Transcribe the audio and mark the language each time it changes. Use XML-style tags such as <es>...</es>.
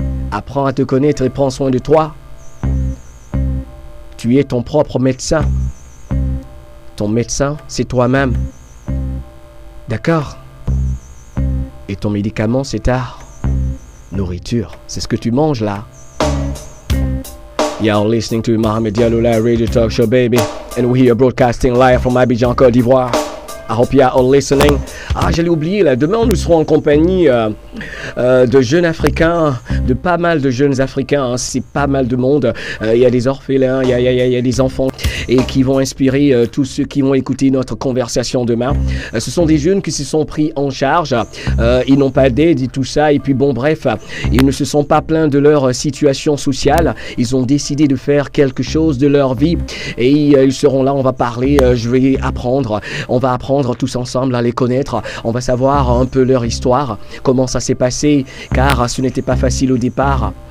<fr>Apprends à te connaître et prends soin de toi. Tu es ton propre médecin. Ton médecin, c'est toi-même. D'accord? Et ton médicament, c'est ta nourriture. C'est ce que tu manges là.</fr> <en>You're listening to Mohamed Diallo Live Radio Talk Show, baby. And we're here broadcasting live from Abidjan, Côte d'Ivoire. I hope you are all listening.</en> <fr>J'allais oublier, là, demain nous serons en compagnie de jeunes Africains, de pas mal de jeunes Africains, c'est pas mal de monde. Il y a des orphelins, il y a des enfants et qui vont inspirer tous ceux qui vont écouter notre conversation demain. Ce sont des jeunes qui se sont pris en charge, ils n'ont pas d'aide et tout ça, et puis bon bref, ils ne se sont pas plaints de leur situation sociale, ils ont décidé de faire quelque chose de leur vie et ils seront là, on va parler, je vais apprendre, on va apprendre tous ensemble à les connaître, on va savoir un peu leur histoire, comment ça s'est passé, car ce n'était pas facile au départ.</fr>